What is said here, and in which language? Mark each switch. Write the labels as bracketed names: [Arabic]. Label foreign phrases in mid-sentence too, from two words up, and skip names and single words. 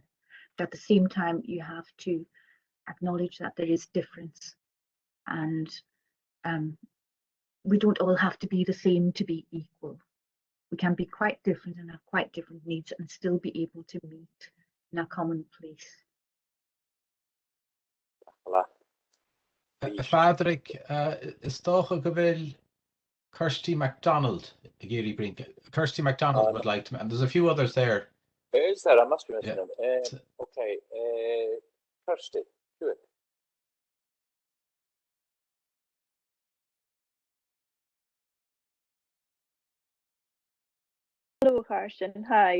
[English] But at the same time, you have to acknowledge that there is difference, and we don't all have to be the same to be equal. We can be quite different and have quite different needs and still be able to meet in a common place. Pàdruig, [Irish] is tócha go bhfuil [English] Kirsty MacDonald, Kirsty MacDonald would like to, and there's a few others there. Is there? I must be missing Yeah. them. Okay, Kirsty, do it. Hello, Carsten. Hi.